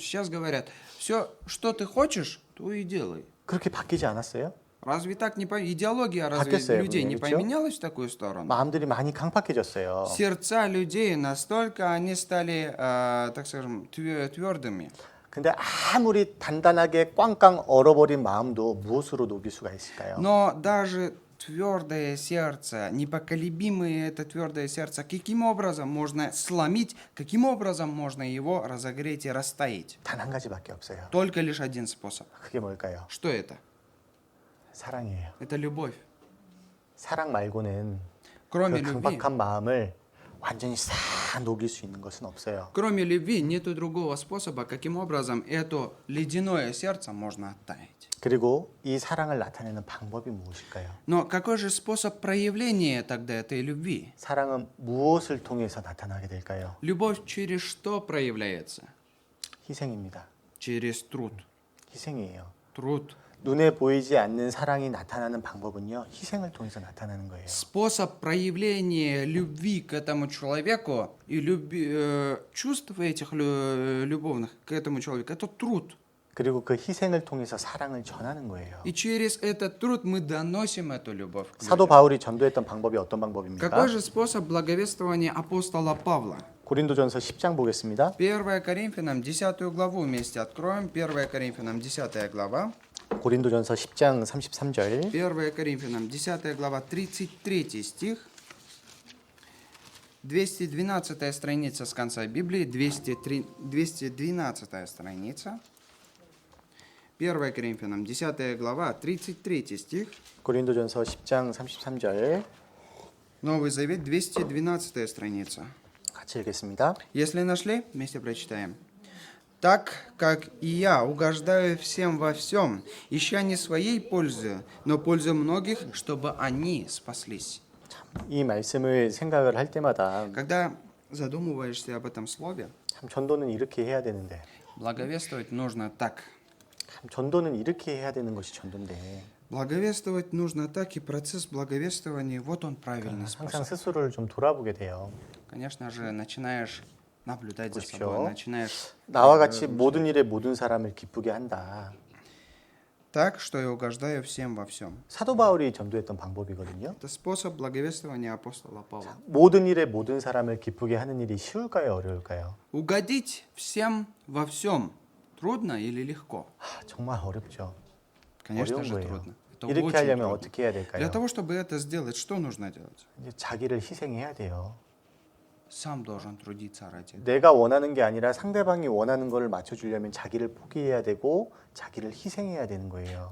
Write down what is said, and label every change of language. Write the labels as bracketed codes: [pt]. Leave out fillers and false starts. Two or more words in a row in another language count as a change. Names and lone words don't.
[ru] Сейчас говорят, все, что ты хочешь, то и делай. [ko] 그렇게 바뀌지 않았어요? [ru] Разве так не идеология разве [ko] 바뀌었어요, [ru] людей не [ko] 그렇죠? [ru] поменялась в такую сторону? [ko] 마음들이 많이 강팍해졌어요. [ru] Сердца людей настолько они стали, так скажем, твердыми. [ko] 근데 아무리 단단하게 꽝꽝 얼어버린 마음도 무엇으로 녹일 수가 있을까요? [ru] Но даже твердое сердце, непоколебимое это твердое сердце, каким образом можно сломить, каким образом можно его разогреть и растаять? [ko] 단 한 가지밖에 없어요. [ru] Только лишь один способ. [ko] 그게 뭘까요? [ru] Что это? [ko] 사랑이에요. [ru] Это любовь. [ko] 사랑 말고는 [ru] Кроме [ko] 그 [ru] любви, [ko] 강박한 마음을 완전히 싹 녹일 수 있는 것은 없어요. [ru] кроме любви нету другого способа, каким образом это ледяное сердце можно оттаять. [ko] 그리고 이 사랑을 나타내는 방법이 무엇일까요? [ru] Но какой же способ проявления тогда этой любви? [ko] 사랑은 무엇을 통해서 나타나게 될까요? [ru] Любовь через что проявляется? [ko] 희생입니다. [ru] Через труд. [ko] 희생이에요. [ru] Труд. [ko] 눈에 보이지 않는 사랑이 나타나는 방법은요, 희생을 통해서 나타나는 거예요. [ru] Способ проявления любви к этому человеку и чувств этих любовных к этому человеку – это труд. [ko] 그리고 그 희생을 통해서 사랑을 전하는 거예요. [ru] И через этот труд мы доносим эту любовь к [ko] 사도 [ru] людям. [ko] 바울이 전도했던 방법이 어떤 방법입니까? [ru] Какой же способ благовествования апостола Павла? [ko] 고린도전서 10장 보겠습니다. [ru] 1 Коринфянам 10 главу вместе откроем. 1 Коринфянам 10 глава. [ko] 고린도전서 10장 33절. [ru] 1 Коринфянам 10 глава 33 стих. 212 страница с конца Библии. 212 страница. 1 Коринфянам 10 глава 33 стих. [ko] 고린도전서 10장 33절. [ru] Новый Завет 212 страница. [ko] 같이 읽겠습니다. [ru] Если нашли, вместе прочитаем. «Так, как и я угождаю всем во всем, ища не своей пользы, но пользы многих, чтобы они спаслись». [ko] 이 말씀을 생각을 할 때마다 [ru] Когда задумываешься об этом слове, [ko] 참 전도는 이렇게 해야 되는데, [ru] благовествовать нужно так. [ko] 참 전도는 이렇게 해야 되는 것이 전도인데 [ru] Благовествовать нужно так, и процесс благовествования, вот он правильный [ko] 항상 [ru] способ. [ko] 스스로를 좀 돌아보게 돼요. [ru] Конечно же, начинаешь наблюдать за [ko] 보십시오. [ru] собой, начинаешь [ko] 나와 같이 모든 일에 모든 사람을 기쁘게 한다. [ru] так, что я угождаю всем во всем. [ko] 사도 바울이 전도했던 방법이거든요. [ru] Это способ благовествования апостола Павла. [ko] 모든 일에 모든 사람을 기쁘게 하는 일이 쉬울까요, 어려울까요? [ru] Угодить всем во всем трудно или легко? [ko] 정말 어렵죠. [ru] Конечно [ko] 어려운 [ru] же [ko] 거예요. [ru] трудно. Это [ko] 이렇게 [ru] очень [ko] 하려면 [ru] трудно. [ko] 어떻게 해야 [ru] Для [ko] 될까요? [ru] того, чтобы это сделать, что нужно делать? [ko] 이제 자기를 희생해야 돼요. [ru] Сам должен трудиться ради этого. [ko] 내가 원하는 게 아니라 상대방이 원하는 거를 맞춰주려면 자기를 포기해야 되고 자기를 희생해야 되는 거예요.